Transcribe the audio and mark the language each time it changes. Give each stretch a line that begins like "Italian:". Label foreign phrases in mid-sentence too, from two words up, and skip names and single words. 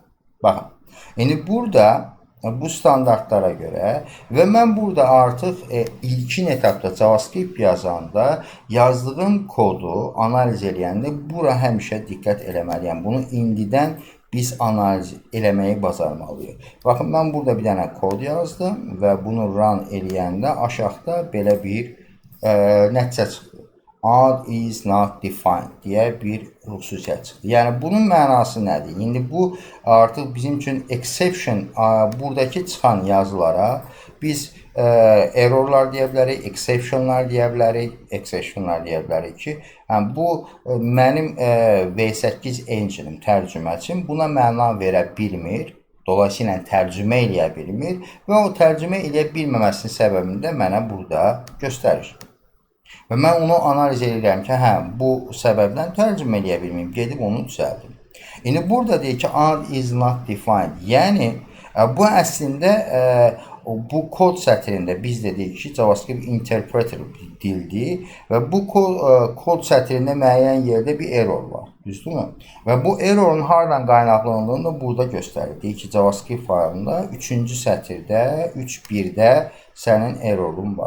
Azerbaijani: Baxın, indi burada bu standartlara görə və mən burada artıq ilkin etapda JavaScript yazanda yazdığım kodu analiz eləyəndə bura həmişə diqqət eləməliyəm. Bunu indidən biz analiz eləməyi bacarmalıyıq. Baxın, mən burada bir dənə kod yazdım və bunu run eləyəndə aşağıda belə bir nəticə çıxdı.
English: Ad is not defined
Azerbaijani: deyə bir xüsusiyyət çıxdı. Yəni, bunun mənası nədir? İndi bu artıq bizim üçün exception, buradakı çıxan yazılara biz errorlar deyə bilərik, exceptionlar deyə bilərik ki, bu mənim V8 engine'im, tərcüməçim buna məna verə bilmir. Dolayısıyla tərcümə eləyə bilmir və o tərcümə eləyə bilməməsinin səbəbini də mənə burada göstərir. Və mən onu analiz edirəm ki, bu səbəbdən tərcümə eləyə bilməyim, gedib onu düzəldim. İndi burada deyir ki,
English: ad is not defined.
Azerbaijani: Yəni, bu əslində bu kod sətrində biz dedik ki, JavaScript interpreter dildir və bu kod sətrində müəyyən yerdə bir error var. Düzdürmü? Və bu errorun haradan qaynaqlandığını da burada göstərir. Deyir ki, JavaScript faylında 3-cü sətirdə, 3.1-də sənin errorun var.